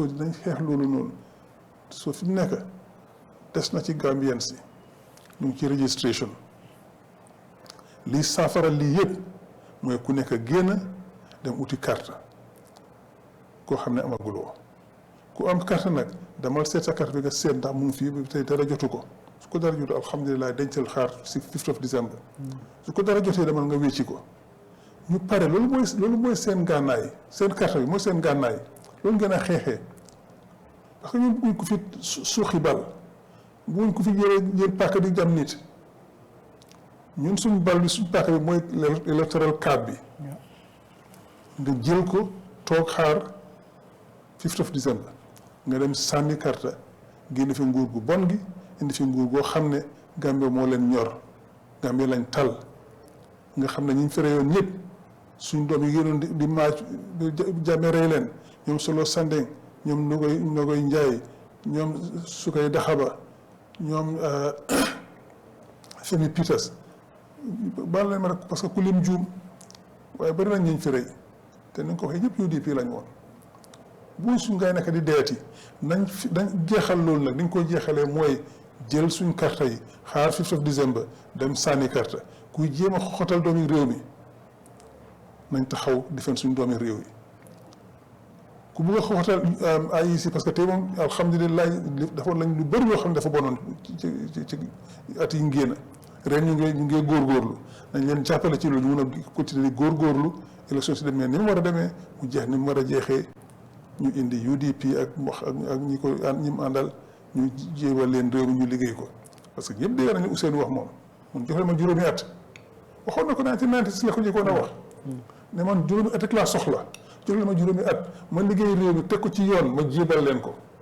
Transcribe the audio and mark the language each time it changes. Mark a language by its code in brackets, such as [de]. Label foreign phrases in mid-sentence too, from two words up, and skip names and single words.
[wo] dinañ xeex loolu noonu soo fi mu nekk des na ci Gambien si ñu ngi ci registration lii saafara lii yëpp mooy ku nekk génn dem uti carte koo xam ne amaguloo ku am carte nag damal seet sa carte bi nga seet ndax mu ngi fii tey dara jotu ko su ko dara jotu alhamdulilah dencal xaar si [en] 5th of December [wo] su ko dara jotee demal nga wécci ko ñu pare loolu mooy seen gànnaay seen carte bi mooy seen gànnaay loolu ngeen a xeexee [fr] parce que [wo] ñun buñ ko fi suuxi bal buñ ko fi jël paaka di jam nit ñun suñ bal bi suñ paaka bi mooy [en] electoral card [wo] bi nga jël ko toog xaar [en] 5th of December [wo] nga dem sànni carte génn fi nguur gu bon gi indi fi nguur goo xam ne Gambie moo leen ñor Gambie lañ tal nga xam ne ñu fere yoon ñëpp suñ doom yi génnoon di maaj jàmme rey leen ñoom solo Sandeng ñoom Nogoy Njaay ñoom Sukay Daxaba ñoom Femi Peters baal leen ma rek [fr] parce que [wo] ku lim juum waaye bari nañ ñu fi rey te ni nga ko waxee ñëpp UDP lañ woon bu suñ ngay nekk di deeti dañ jeexal loolu nag dañ koy jeexalee mooy jël suñ carte yi xaar [en] 5th of December [wo] dem sànni carte kuy jéem a xoxatal doomi réew mi nañ taxaw defeen suñ doomi réew yi ku bugg a xoxatal IEC [fr] parce que [wo] tey moom alhamdulilah defoon nañ lu bëri yoo xam ne dafa bonoon ci at yi ngénn ren ñu ngi góorgóorlu nañ leen jàppale ci loolu ñu mun a continuer di góorgóorlu élection si demee ni mu war a demee mu jeex ni mu war a jeexee ñu indi UDP ak ñi ko ñi mu àndal ñu jéewal leen réew mi ñu liggéey ko [fr] parce que [wo] ñëpp dégg nañu Ousseynou wax moom mun joxe ma juróomi at waxoon na ko 1996 la ko njëkkoon a wax ne man juróomi at rek laa soxla jox ma juróomi at ma liggéey réew mi teg ko ci yoon ma jébal leen ko